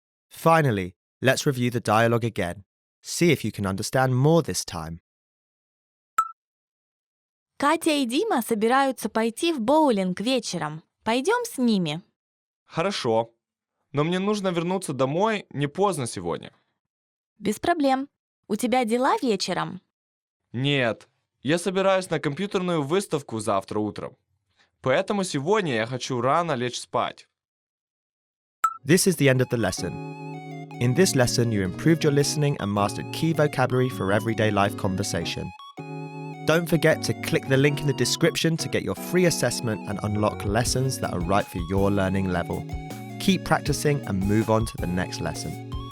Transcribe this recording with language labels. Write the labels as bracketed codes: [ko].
[en] Finally, let's review the dialogue again. See if you can understand more this time. [ru] Катя и Дима собираются пойти в боулинг вечером. Пойдем с ними. Хорошо. Но мне нужно вернуться домой не поздно сегодня. Без проблем. У тебя дела вечером? Нет, я собираюсь на компьютерную выставку завтра утром. Поэтому сегодня я хочу рано лечь спать. [en] This is the end of the lesson. In this lesson, you improved your listening and mastered key vocabulary for everyday life conversation. Don't forget to click the link in the description to get your free assessment and unlock lessons that are right for your learning level. Keep practicing and move on to the next lesson.